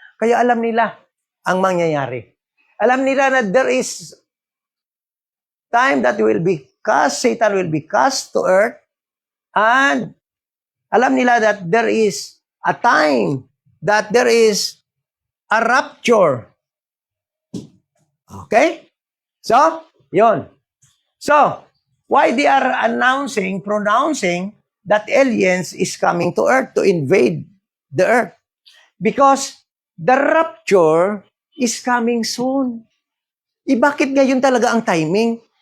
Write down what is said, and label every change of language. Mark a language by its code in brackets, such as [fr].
[tl] Kaya alam nila ang mangyayari. Alam nila na [en] there is time that Satan will be cast to earth, and [tl] alam nila [en] that there is a time that there is a rapture. Okay? So, yon. So, why they are pronouncing that aliens is coming to earth to invade the earth? Because the rapture is coming soon. [tl] Bakit ngayon talaga ang timing?